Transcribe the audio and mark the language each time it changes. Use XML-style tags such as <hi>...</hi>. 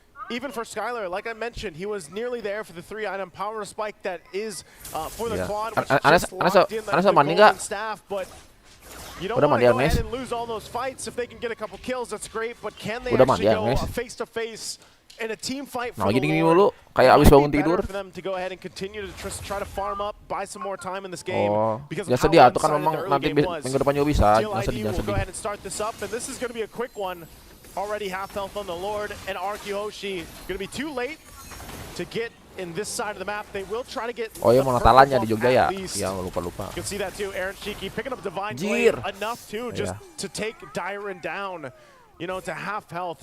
<en>Even for Skylar, like I mentioned, he was nearly there for the 3-item power spike that is for the Claude, which just locked in the golden staff. But you don't want to go ahead and lose all those fights. If they can get a couple kills, that's great. But can they actually go face-to-face in a team fight for the Lord?</en> <id>Kayak abis bangun tidur.</id> <en>For them to go ahead and continue to try to farm up, buy some more time in this game. Because</en> <id>ya sedih tuh kan memang nanti minggu depan juga bisa.</id> <en>TLID will go ahead and start this up, and this is going to be a quick one. Already half health on the Lord, and RRQ Hoshi going to be too late to get in this side of the map. They will try to get</en> <id>mana talanya di Jogja ya? Ya lupa.</id> <en>You can see that too. Aaron Shiki picking up Divine Blade enough too, just to take Jiren down, you know, to half health.</en>